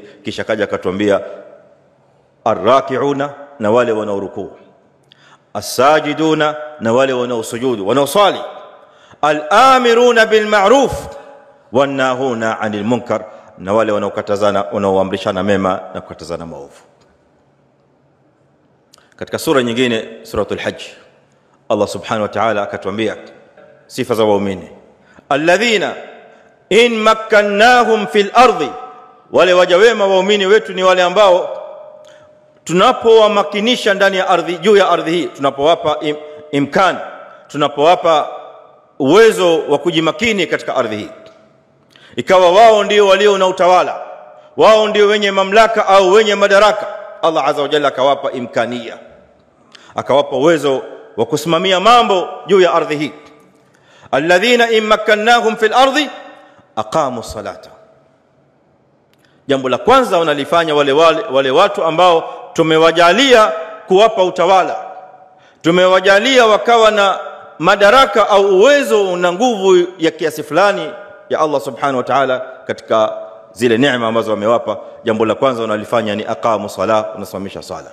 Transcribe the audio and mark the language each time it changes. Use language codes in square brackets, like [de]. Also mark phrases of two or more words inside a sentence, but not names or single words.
[sw] Kisha kaja akatuambia ar-raki'una, na wale wanaorukuu, as-sajiduna, na wale wanaosujudu, wanaosali, [ar] الآمرون بالمعروف والناهون عن المنكر, [sw] na wale wanaokatazana, wanaoamrishana mema na kukatazana maovu. Katika sura nyingine, [ar] سورة الحج, [sw] Allah [ar] سبحانه وتعالى [sw] akatuambia sifa za waumini, [ar] الذين إن مكناهم في الأرض, [sw] wale waja wema waumini wetu ni wale ambao tunapowamakinisha ndani ya ardhi, juu ya ardhi hii, tunapowapa imkan, tunapowapa uwezo wa kujimakini katika ardhi hii, ikawa wao ndio walio na utawala, wao ndio wenye mamlaka au wenye madaraka, Allah [ar] عز وجل [sw] akawapa imkania, akawapa uwezo wa kusimamia mambo juu ya ardhi hii. [ar] الذين إن مكناهم في الأرض أقاموا الصلاة, [sw] jambo la kwanza wanalifanya wale watu ambao tumewajalia kuwapa utawala, tumewajalia wakawa na madaraka au uwezo na nguvu ya kiasi fulani ya Allah [ar] سبحانه وتعالى [sw] katika zile neema ambazo wamewapa, jambo la kwanza wanalifanya ni [ar] أقاموا الصلاة, [sw] wanasimamisha sala.